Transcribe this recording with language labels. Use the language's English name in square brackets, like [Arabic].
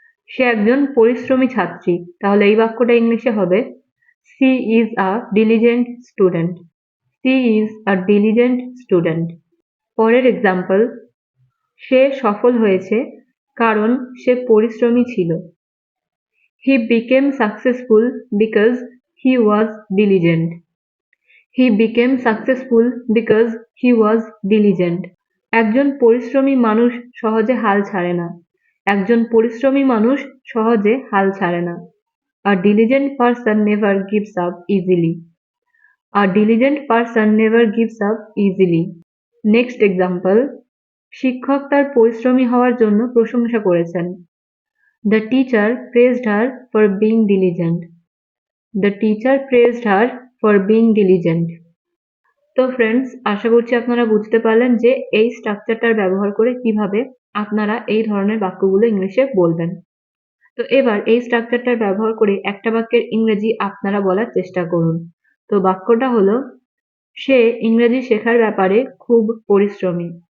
[Bangla] সে একজন পরিশ্রমী ছাত্রী, তাহলে এই বাক্যটা ইংলিশে হবে [English] She is a diligent student. She is a diligent student. [Bangla] পরের এক্সাম্পল, সে সফল হয়েছে কারণ সে পরিশ্রমী ছিল। [English] He became successful because he was diligent. He became successful because he was diligent. [Bangla] একজন পরিশ্রমী মানুষ সহজে হাল ছাড়ে না। একজন পরিশ্রমী মানুষ সহজে হাল ছাড়ে না। [English] A diligent person never gives up easily. A diligent person never gives up easily. Next example, [Bangla] শিক্ষক তার পরিশ্রমী হওয়ার জন্য প্রশংসা করেছেন। [English] The teacher praised her for being diligent. The teacher praised her for being diligent. [Bangla] তো ফ্রেন্ডস, আশা করছি আপনারা বুঝতে পারলেন যে এই স্ট্রাকচারটার ব্যবহার করে কিভাবে আপনারা এই ধরনের বাক্যগুলো ইংলিশে বলবেন। তো এবার এই স্ট্রাকচারটার ব্যবহার করে একটা বাক্যের ইংরেজি আপনারা বলার চেষ্টা করুন। তো বাক্যটা হলো সে ইংরেজি শেখার ব্যাপারে খুব পরিশ্রমী।